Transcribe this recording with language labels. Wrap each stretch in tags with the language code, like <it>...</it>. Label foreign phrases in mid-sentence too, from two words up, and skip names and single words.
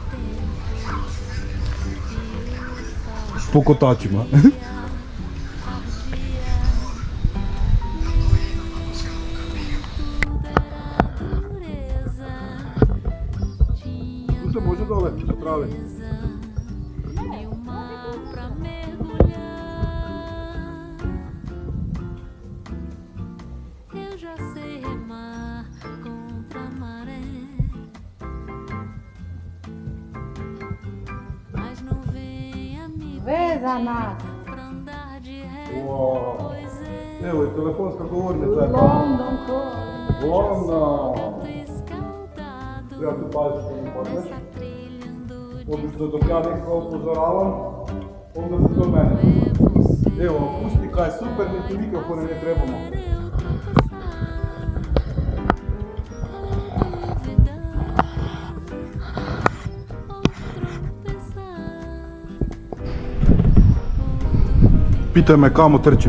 <hr>Po kotačima. Tu se može dole napraviti.</hr> <pt>Pra mergulhar, eu já sei remar contra a maré, mas não venha me</pt> <hr>Vezana!</hr> <pt>pra andar de ré, Wow. pois é</pt> <hr>Evo, telefonska govornica je London London.</hr> <pt>escaldado</pt> <hr>Treba tu paziti što mi padneš.</hr> <pt>nessa trilha ando de</pt> <hr>Obično dok ja nekoga upozoravam, onda se to mene. Evo, akustika je super, niti mikrofone ne trebamo. Pitaj me kamo trčim.</hr>